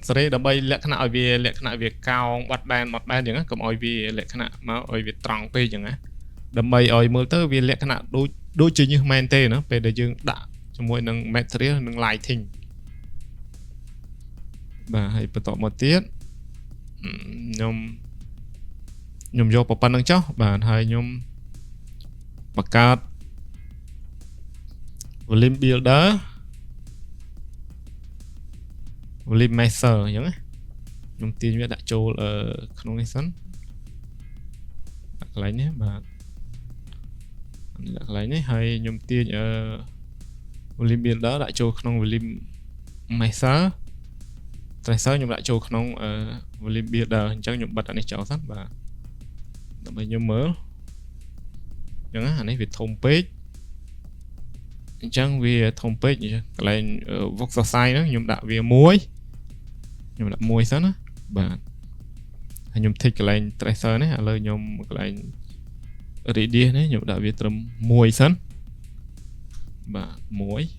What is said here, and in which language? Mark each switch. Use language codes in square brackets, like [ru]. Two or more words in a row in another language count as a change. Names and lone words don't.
[km] សេរីដើម្បីលក្ខណៈឲ្យវាលក្ខណៈវាកោងបាត់បែនអញ្ចឹងណាកុំឲ្យវាលក្ខណៈមកឲ្យវាត្រង់ពេកអញ្ចឹងណាដើម្បីឲ្យមើលទៅវាលក្ខណៈដូចជាញើសមែនទេណាពេលដែលយើងដាក់ជាមួយនឹង material និង lighting បាទហើយបន្តមកទៀតខ្ញុំយកប៉ុណ្្នឹងចុះបាទហើយខ្ញុំបង្កើត [en] volume builder volume measure [km] អញ្ចឹងណាខ្ញុំទាញវាដាក់ចូលក្នុងនេះសិនដាក់កន្លែងនេះបាទនេះដាក់កន្លែងនេះហើយខ្ញុំទាញvolume builder ដាក់ចូលក្នុង [en] volume measure tracer [km] ខ្ញុំដាក់ចូលក្នុង [en] volume builder [km] អញ្ចឹងខ្ញុំបិទអានេះចោល សិនបាទដើម្បីខ្ញុំមើលអញ្ចឹងណាអានេះវាធំពេកអញ្ចឹងវាធំពេកកន្លែង [en] vox size [km] ហ្នឹងខ្ញុំដាក់វា1ខ្ញុំដាក់1សិនណាបាទហើយខ្ញុំ tick កន្លែង tracer នេះឥឡូវខ្ញុំកន្លែង radius នេះខ្ញុំដាក់វាត្រឹម1សិនបាទ1